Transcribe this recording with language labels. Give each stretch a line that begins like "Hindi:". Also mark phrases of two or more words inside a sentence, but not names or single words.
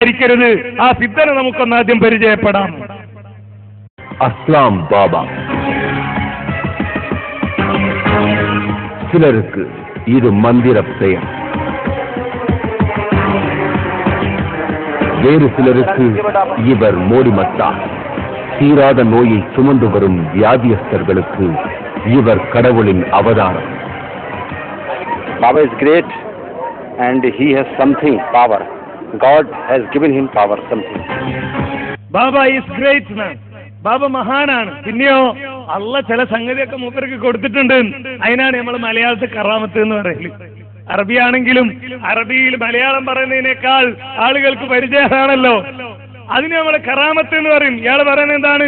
Malayalam: ിക്കരുത്. ആ സിദ്ധനെ നമുക്കൊന്ന് ആദ്യം പരിചയപ്പെടാം. അസ്ലാം ബാബ. ചിലർക്ക് ഇത് മന്ദിരപ്രയം,
Tamil: வேறு சிலருக்கு இவர் மோடிமத்தா. தீராத நோயை சுமந்து வரும் வியாதியஸ்தர்களுக்கு இவர் கடவுளின் அவதாரம்.
English: Baba is great and he has something power. God has given him power something. Baba is great man.
Malayalam: ബാബ മഹാനാണ്. പിന്നെയോ അള്ള ചില സംഗതിയൊക്കെ മൂപ്പർക്ക് കൊടുത്തിട്ടുണ്ട്. അതിനാണ് നമ്മൾ മലയാളത്തിൽ കറാമത്ത് എന്ന് പറയല്. അറബിയാണെങ്കിലും അറബിയിൽ മലയാളം പറയുന്നതിനേക്കാൾ ആളുകൾക്ക് പരിചയമാണല്ലോ. അതിന് നമ്മൾ കറാമത്ത് എന്ന് പറയും. ഇയാൾ പറയുന്നത് എന്താണ്?